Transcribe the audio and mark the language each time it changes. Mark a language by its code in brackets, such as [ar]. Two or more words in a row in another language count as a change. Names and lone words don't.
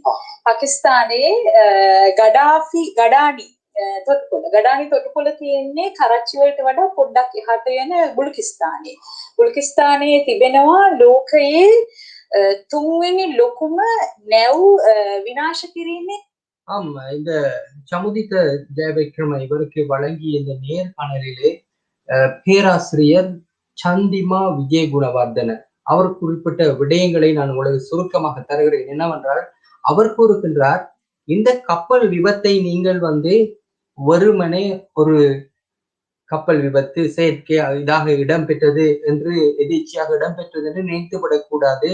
[si] පාකිස්තානයේ ගඩානි තොටුපොළ තියෙන්නේ කරච්චි වලට වඩා පොඩ්ඩක් එහාට යන බුල්කිස්තානයේ. බුල්කිස්තානයේ තිබෙනවා ලෝකයේ තුන්වෙනි ලොකුම නැව් විනාශ කිරීමේ. [ta] ஆமா, இந்த சமுதித்த ஜெயவிக்ரம இவருக்கு வழங்கிய இந்த நேர்காணலிலே பேராசிரியர் சந்திமா விஜயகுணவர்தன அவர் குறிப்பிட்ட விடயங்களை நான் உங்களுக்கு சுருக்கமாக தருகிறேன். என்னவென்றால், அவர் கூறுகின்றார், இந்த கப்பல் விபத்தை நீங்கள் வெறுமனே ஒரு கப்பல் விபத்து செயற்கை இதாக இடம்பெற்றது என்று எதிர்ச்சியாக இடம்பெற்றது என்று நினைத்துவிடக்கூடாது.